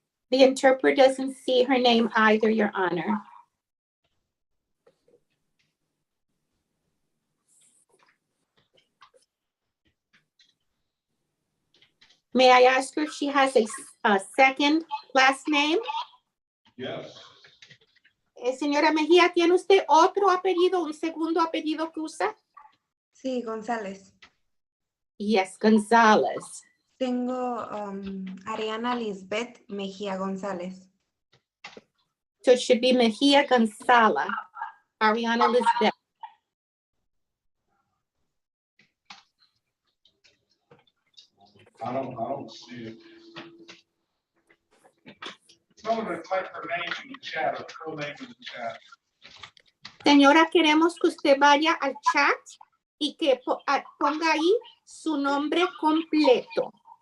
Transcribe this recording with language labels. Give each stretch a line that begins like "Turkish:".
English: The interpreter doesn't see her name either, Your Honor. May I ask her if she has a second last name? Yes.
Spanish: Señora Mejía, ¿tiene usted otro apellido, un segundo apellido que usa? Sí, González.
English: Yes, González.
Spanish: Tengo Ariana Lisbeth Mejía González.
English: So it should be Mejía González, Ariana Lisbeth. I don't see it. Tell her to type her name in the chat, or full name in the chat.
Spanish: Señora, queremos que usted vaya al chat y que ponga ahí su nombre completo.